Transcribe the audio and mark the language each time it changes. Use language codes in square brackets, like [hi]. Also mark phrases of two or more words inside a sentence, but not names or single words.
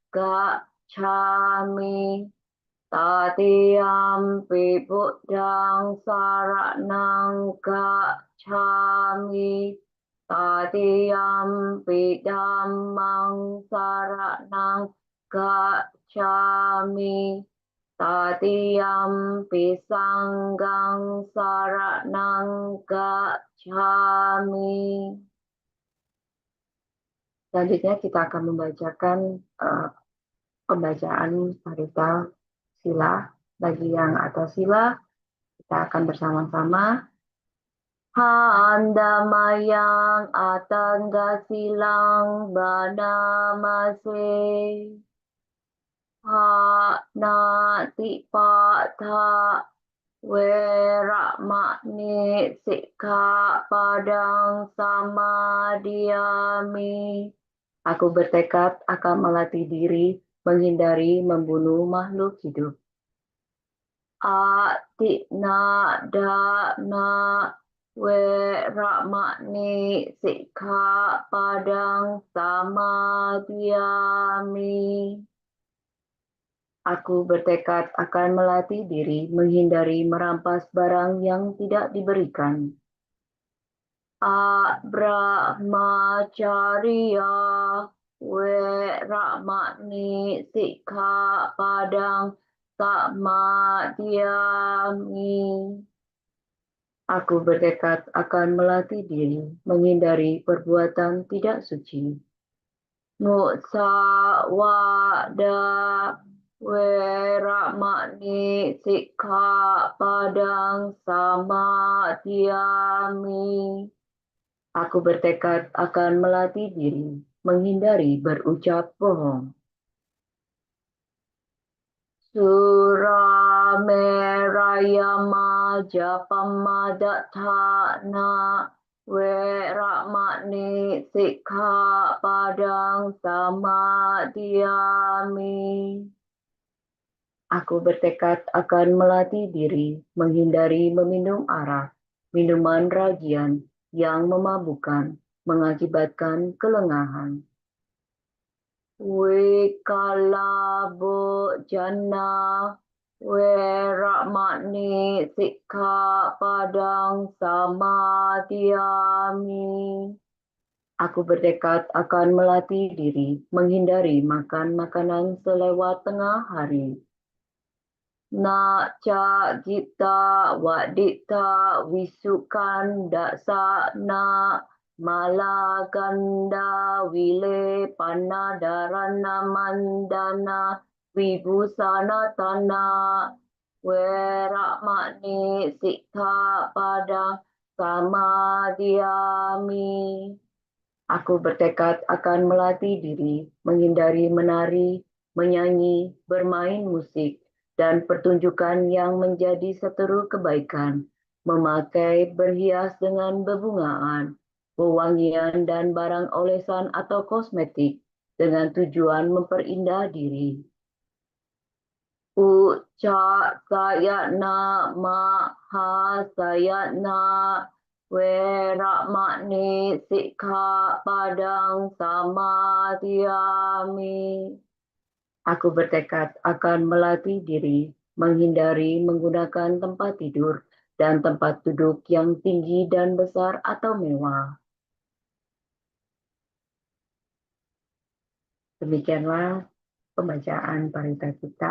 [pi] gacchami Tatiyampi Buddhang saranang gacchami Tatiyampi Dhammang saranang gacchami Tatiyampi Sanghang saranang gacchami. [id] Selanjutnya kita akan membacakan pembacaan parita sila. Bagi yang atas sila, kita akan bersama-sama. [pi] Handamayang atangga silang banamase. Nati patha weramani sikha padang samadiyami. [id] Aku bertekad akan melatih diri menghindari membunuh makhluk hidup. [pi] Atina dana weramani sikha padang samadiyami. [id] Aku bertekad akan melatih diri menghindari merampas barang yang tidak diberikan. [pi] Brahmacharya weramani sikha padang samadiyami. [id] Aku bertekad akan melatih diri menghindari perbuatan tidak suci. [pi] Musawada weramani sikha padang samadiyami. [id] Aku bertekad akan melatih diri menghindari berucap bohong. [pi] Suramerayama japamadhatthana weramani sikha padang samadiyami. [id] Aku bertekad akan melatih diri menghindari meminum arak, minuman ragian yang memabukkan, mengakibatkan kelengahan. [pi] Wikalabo jana weramani sikha padang samadiyami. [id] Aku bertekad akan melatih diri menghindari makan makanan selewat tengah hari. [pi] Naca gita wadita wisukan daksana malaganda wile panadarana mandana vibusana tana weramani sikha padang samadiyami. [id] Aku bertekad akan melatih diri menghindari menari, menyanyi, bermain musik, dan pertunjukan yang menjadi seteru kebaikan, memakai berhias dengan bebungaan, wewangian dan barang olesan atau kosmetik dengan tujuan memperindah diri. [pi] Uca sayana maha sayana weramani sikha padang samadiyami. [id] Aku bertekad akan melatih diri menghindari menggunakan tempat tidur dan tempat duduk yang tinggi dan besar atau mewah. Demikianlah pembacaan parita kita.